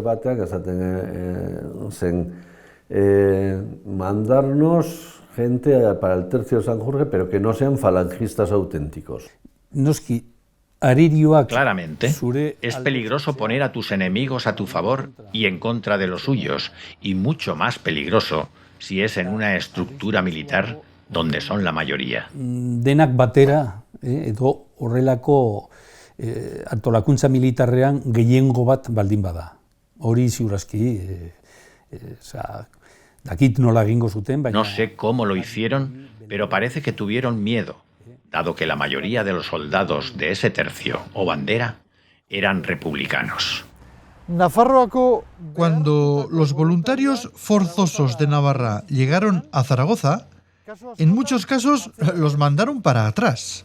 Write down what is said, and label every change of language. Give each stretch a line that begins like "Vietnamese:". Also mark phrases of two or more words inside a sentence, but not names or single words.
Spanish: Mandarnos gente para el tercio de Sanjurjo, pero que no sean falangistas auténticos. Claramente, es peligroso poner a tus enemigos a tu favor y en contra de los suyos, y mucho más peligroso si es en una estructura militar donde son la mayoría.
Basque: Denak batera, edo horrelako antolakuntza militarrean gehiengo bat baldin bada. Hori ziurazki, dakit nola egingo zuten, baina...
Spanish: No sé cómo lo hicieron, pero parece que tuvieron miedo. dado que la mayoría de los soldados de ese tercio o bandera eran republicanos. Cuando los voluntarios forzosos de Navarra llegaron a Zaragoza, en muchos casos los mandaron para atrás.